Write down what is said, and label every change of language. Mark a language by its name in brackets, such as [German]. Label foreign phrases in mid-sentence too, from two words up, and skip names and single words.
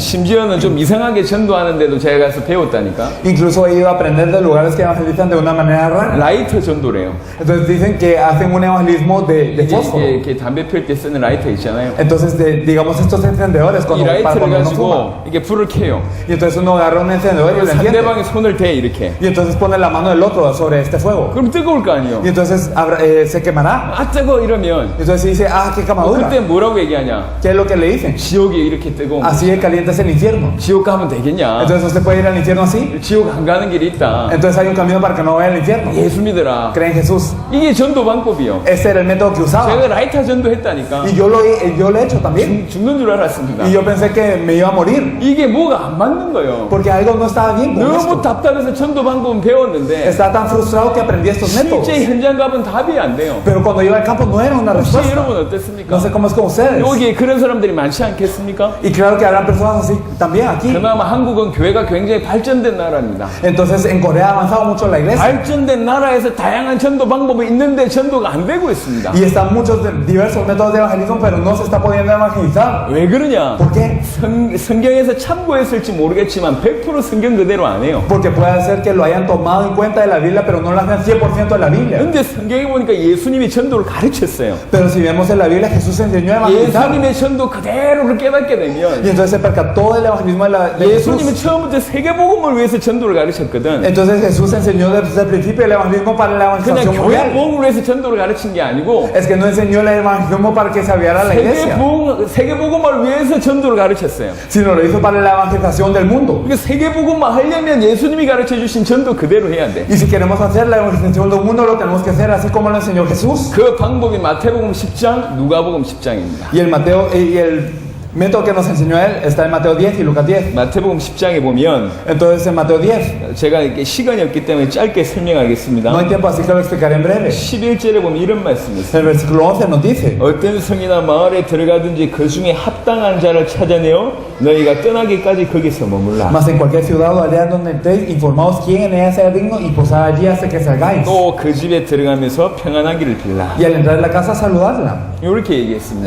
[Korean] 심지어는 좀 이상하게 전도하는데도 제가 가서 배웠다니까. [Spanish] Incluso he ido a aprender de lugares que evangelizan de una manera rara. [Korean] 라이터 전도래요. [Spanish] Entonces dicen que hacen un evangelismo de fósforo. [Korean] 이게 담배 필 때 쓰는 라이터 있잖아요. [Spanish] Entonces, digamos estos encendedores [Korean] 이 [Spanish] para [Korean] 라이터를 [Spanish] cuando uno fuma. [Korean] 가지고 이게 불을 켜요. [Spanish] Y entonces uno agarra un encendedor y lo enciende. [Korean] 상대방의 손을 대 이렇게. [Spanish] Y entonces pone la mano del otro sobre este fuego. [Korean] 그럼 뜨거울 거 아니에요. [Spanish] Y entonces se quemará. [Korean] 아 뜨거 이러면 [Spanish] Y entonces dice, ah, qué quemadura. [Korean] 그때 뭐라고 얘기하냐? [Spanish] ¿Qué es lo que le dicen? [Korean] 지옥이 이렇게 뜨거운 거. [Spanish] Así de caliente es el infierno. [Korean] 지옥 가면 되겠냐? [Spanish] Entonces usted puede ir al infierno así. [Korean] 지옥 안 가는 길이 있다. [Spanish] Entonces hay un camino para que no vaya al infierno. [Korean] 예수 믿어라. [Spanish] Cree en Jesús. [Korean] 이게 전도 방법이요. [Spanish] Ese era el método que usaba. [Korean] 제가 라이터 전도 했다니까. [Spanish] Y yo lo he hecho también. [Korean] 죽는 줄 알았습니다. [Spanish] Y yo pensé que me iba a morir. [Korean] 이게 뭐가 안 맞는 거예요. [Spanish] Porque algo no estaba bien con [Korean] 너무 [Spanish] esto. [Korean] 답답해서 전도 방법은 배웠는데 [Spanish] Estaba tan frustrado que aprendí estos métodos. [Korean] 실제 현장 가면 답이 안 돼요. [Spanish] Pero cuando iba al campo no era una [Korean] 혹시 [Spanish] respuesta. [Korean] 여러분 어땠습니까? [Spanish] No sé cómo es con ustedes. [Korean] 여기에 그런 사람들이 많지 않겠습니까? [Spanish] Y claro que habrán personas así también aquí. [Korean] 그나마 한국은 교회가 굉장히 발전된 나라입니다. [Spanish] Entonces en Corea ha avanzado mucho la iglesia. [Korean] 발전된 나라에서 다양한 전도 방법이 있는데 전도가 안 되고 있습니다. [Spanish] Y están muchos diversos métodos de evangelismo, pero no se está pudiendo evangelizar. [Korean] 왜 그러냐? [Spanish] ¿Por qué? [Korean] 성경에서 참고했을지 모르겠지만 100% 성경 그대로 안 해요. [Spanish] Porque puede ser que lo hayan tomado en cuenta de la Biblia, pero no lo hacen 100% de la Biblia. [Korean] 근데 성경에 보니까 예수님이 전도를 가르쳤어요. [Spanish] Pero si vemos en la Biblia, Jesús enseñó a evangelizar. [Korean] 예수님의 전도 그대로를 깨닫게 되면 [Spanish] Y entonces se percató del evangelismo de [Korean] 예수님은 [Spanish] Jesús. [Korean] 처음부터 세계복음을 위해서 전도를 가르쳤거든. [Spanish] Entonces Jesús enseñó desde el principio el evangelismo para la [Korean] 그냥 [Spanish] evangelización [Korean] 교회 [Spanish] mundial. [Korean] 복음을 위해서 전도를 가르친 게 아니고 [Spanish] Es que no enseñó el evangelismo para que se abriera la iglesia, [Korean] 세계복음을 위해서 전도를 가르쳤어요. [Spanish] sino lo hizo para la evangelización del mundo. [Korean] 그러니까 세계복음만 하려면 예수님이 가르쳐 주신 전도 그대로 해야 돼. [Spanish] Y si queremos hacer la evangelización del mundo, lo tenemos que hacer así como lo enseñó Jesús. [Korean] 그 방법이 마태복음 10장, 누가복음 10장입니다. [Spanish] Y el método que nos enseñó él está en Mateo 10 y Lucas 10. [Korean] 마태복음 10장에 보면 [Spanish] Entonces en Mateo 10, [Korean] 제가 이렇게 시간이 없기 때문에 짧게 설명하겠습니다. [Spanish] no hay tiempo así que lo explicaré en breve. [Korean] 11절에 보면 이런 말씀이 있어요. [Spanish] El versículo 11 nos dice, [Korean] 어떤 성이나 마을에 들어가든지 그 중에 합당한 자를 찾아내어 너희가 떠나기까지 거기서 머물라. [Spanish] mas en cualquier ciudad o aldea donde entréis, informaos quién en ella sea digno y posad allí hasta que salgáis. [Korean] 또 그 집에 들어가면서 평안하기를 빌라. [Spanish] Y al entrar en la casa, saludarla. [Korean] 이렇게 얘기했습니다.